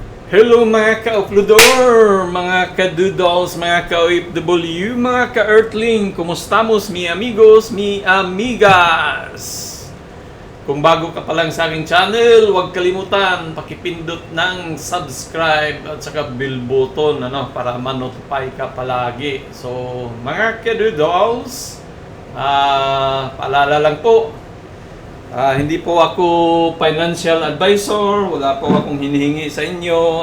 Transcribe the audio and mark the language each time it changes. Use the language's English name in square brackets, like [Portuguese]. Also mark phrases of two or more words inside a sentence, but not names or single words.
[Filipino] Hello mga ka-uploader, mga ka-doodles, mga ka-OFW, mga ka-earthling. Kumusta mos [Spanish] mi amigos, mi amigas? [Filipino] Kung bago ka pa lang sa aking channel, huwag kalimutan pakipindot ng subscribe at saka [English] bell button [Filipino] para ma-notify ka palagi. So mga ka-doodles, paalala lang po, hindi po ako [English] financial advisor, [Filipino] wala po akong hinihingi sa inyo.